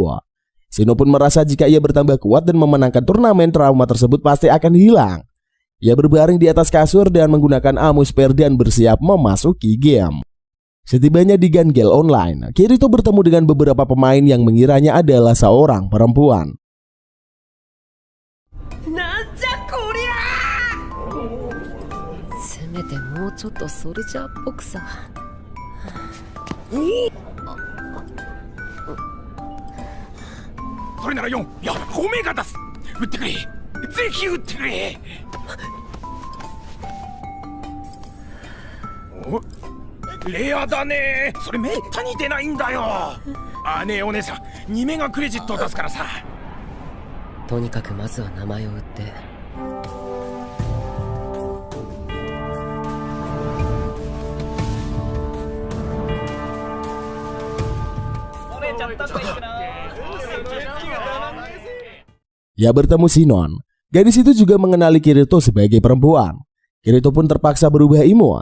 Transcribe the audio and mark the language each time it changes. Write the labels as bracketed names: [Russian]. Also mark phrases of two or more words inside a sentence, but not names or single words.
[Indonesian] Shino pun merasa jika ia bertambah kuat dan memenangkan turnamen, trauma tersebut pasti akan hilang. Ia berbaring di atas kasur dan menggunakan Amusper dan bersiap memasuki game. Setibanya di Gun Gale Online, Kirito bertemu dengan beberapa pemain yang mengiranya adalah seorang perempuan. [Japanese] せめてもうちょっとソルジャーっぽくさ。それなら4、いや5名が出す。撃ってくれ、ぜひ撃ってくれ。お、レアだね。それめったに出ないんだよ。あ、ねえお姉さん、2名がクレジットを出すからさ。とにかくまずは名前を売って。 [Indonesian] Ia bertemu Shinon. Gadis itu juga mengenali Kirito sebagai perempuan. Kirito pun terpaksa berubah imut.